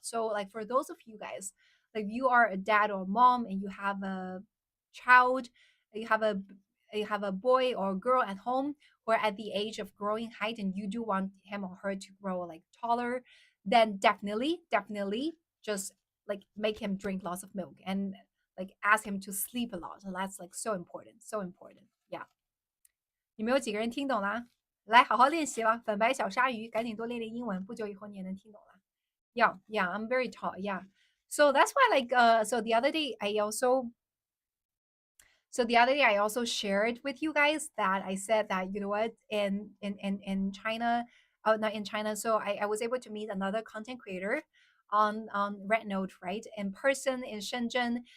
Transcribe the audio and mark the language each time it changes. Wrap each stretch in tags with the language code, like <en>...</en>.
<en>So like for those of you guys, like you are a dad or mom and you have a child, you have a boy or girl at home who are at the age of growing height and you do want him or her to grow like taller, then definitely just like make him drink lots of milk and like ask him to sleep a lot. So that's like so important, so important.</en> <zh>Yeah. 有没有几个人听懂啦？来，好好练习了。粉白小鲨鱼，赶紧多练练英文，不久以后你也能听懂了。</zh> <en>Yeah, I'm very tall. Yeah. So that's why like so the other day I also so the other day I also shared with you guys that I said that you know what in China, oh not in China. So I was able to meet another content creator on Red Note, right, in person in Shenzhen.</en>